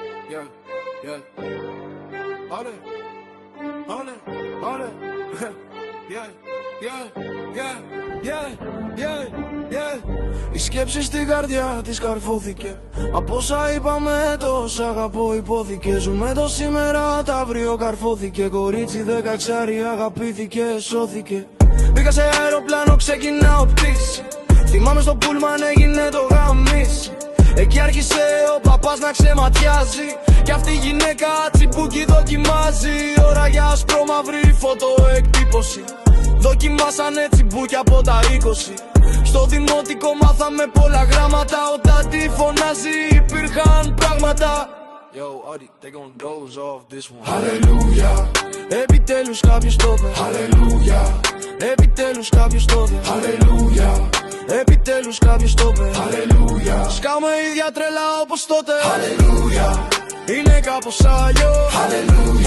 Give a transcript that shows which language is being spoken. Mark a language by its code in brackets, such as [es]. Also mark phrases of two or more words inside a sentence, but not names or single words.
[en] yeah, yeah. On it, yeah. [el] Η σκέψη στην καρδιά της καρφώθηκε. Από όσα είπαμε τόσα αγαπώ υπόθηκε. Ζούμε το σήμερα, τα αύριο καρφώθηκε. Κορίτσι 16 αγαπήθηκε, σώθηκε. Μπήκα σε αεροπλάνο, ξεκινάω πτήση. Θυμάμαι στο πούλμαν έγινε το γαμίσι. Εκεί άρχισε ο παπάς να ξεματιάζει. Κι αυτή η γυναίκα τσιμπούκι δοκιμάζει. Ώρα για ασπρόμαυρη φωτοεκτύπωση. Δοκιμάσανε τσιμπούκι από τα 20. Στο δημοτικό μάθαμε πολλά γράμματα. Όταν τη φωνάζει υπήρχαν πράγματα. [en] Yo, Adi, they gon' doze off this one. [el] Hallelujah. Επιτέλους κάποιος το είπε. Hallelujah. Επιτέλους κάποιος το είπε. Hallelujah. Επιτέλους κάποιος το είπε. Hallelujah. Σκάμε ίδια τρέλα όπως τότε. Hallelujah. Είναι κάπως αλλιώς. Hallelujah.